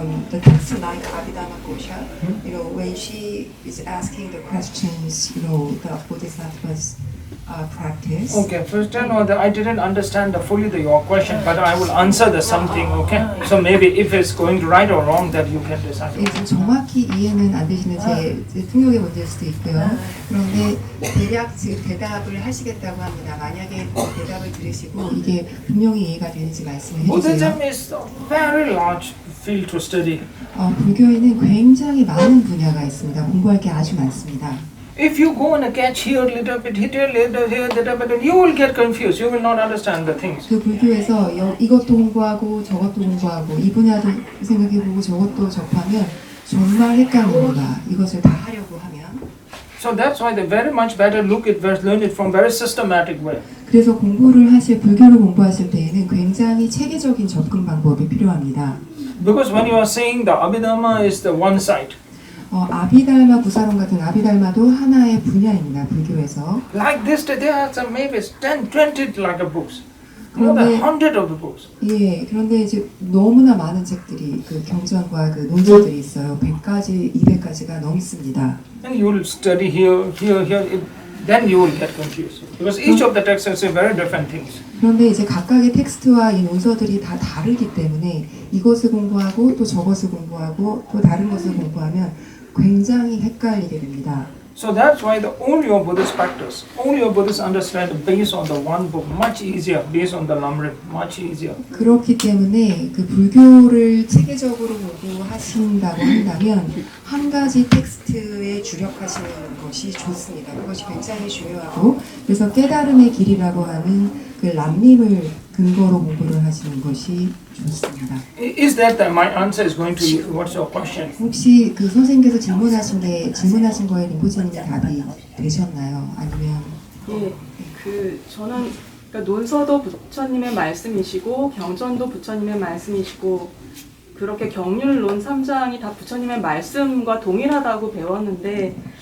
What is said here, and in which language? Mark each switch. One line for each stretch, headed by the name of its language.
English: The text like Abhidhamma Kosha, when she is asking the questions, the Bodhisattva's practice. Okay, first tell me that I didn't understand fully your question, but I will answer the something, okay? So maybe if it's going right or wrong, that you can decide.
Korean: 지금 정확히 이해는 안 되시는 제 통역의 문제일 수도 있고요. 그런데 대략 지금 대답을 하시겠다고 합니다. 만약에 대답을 들으시고 이게 분명히 이해가 되는지 말씀을 해주세요.
English: Buddhism is a very large field to study.
Korean: 불교에는 굉장히 많은 분야가 있습니다. 공부할 게 아주 많습니다.
English: If you go and catch here a little bit, here a little bit, you will get confused. You will not understand the things.
Korean: 그 불교에서 이것도 공부하고 저것도 공부하고 이 분야도 생각해보고 저것도 접하면 정말 헷갈립니다. 이것을 다 하려고 하면.
English: So that's why they very much better learn it from very systematic way.
Korean: 그래서 공부를 불교를 공부하실 때에는 굉장히 체계적인 접근 방법이 필요합니다.
English: Because when you are saying the Abhidhamma is the one side.
Korean: 아비달마 구사론 같은 아비달마도 하나의 분야입니다. 불교에서.
English: Like this, there are some maybe 10, 20 like books. More than 100 of the books.
Korean: 예, 그런데 이제 너무나 많은 책들이 그 경전과 그 논설들이 있어요. 100가지, 200가지가 넘습니다.
English: And you will study here, then you will get confused. Because each of the texts say very different things.
Korean: 그런데 이제 각각의 텍스트와 이 논서들이 다 다르기 때문에 이것을 공부하고 또 저것을 공부하고 또 다른 것을 공부하면 굉장히 헷갈리게 됩니다.
English: So that's why all your Buddhist practice, all your Buddhist understand based on the one book, much easier, based on the Lamrim, much easier.
Korean: 그렇기 때문에 그 불교를 체계적으로 공부하신다고 한다면 한 가지 텍스트에 주력하시는 것이 좋습니다. 그것이 굉장히 중요하고 그래서 깨달음의 길이라고 하는 그 람림을 근거로 공부를 하시는 것이 좋습니다.
English: Is that my answer is going to you? What's your question?
Korean: 혹시 그 선생님께서 질문하신 거에 림보제님이 답이 되셨나요? 아니면 예, 저는 그러니까 논서도 부처님의 말씀이시고 경전도 부처님의 말씀이시고 그렇게 경률론 3장이 다 부처님의 말씀과 동일하다고 배웠는데